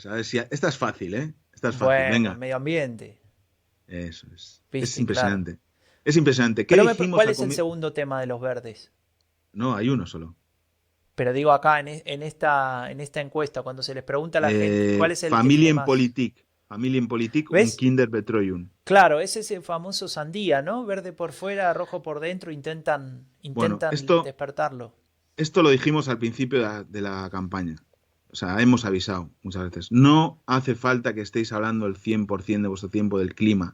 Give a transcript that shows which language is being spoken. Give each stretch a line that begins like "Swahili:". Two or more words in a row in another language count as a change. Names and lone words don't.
Spanish: A ver si esta es fácil, ¿eh? Esta es fácil, Bueno, venga. medio ambiente, Eso es. Es viste, claro. impresionante. Es impresionante. ¿Qué Pero dijimos ¿cuál al es el comienzo? segundo tema de los verdes? No, hay uno solo. Pero digo acá en esta encuesta, cuando se les pregunta a la gente, ¿cuál es el que tiene más?
German: Familienpolitik. Familienpolitik und
Spanish: ¿Ves?
German: Kinderbetreuung.
Spanish: Claro, es ese famoso sandía, ¿no? Verde por fuera, rojo por dentro, Bueno, intentan despertarlo. esto lo dijimos al principio de la campaña. O sea, hemos avisado muchas veces. No hace falta que estéis hablando el 100% de vuestro tiempo del clima.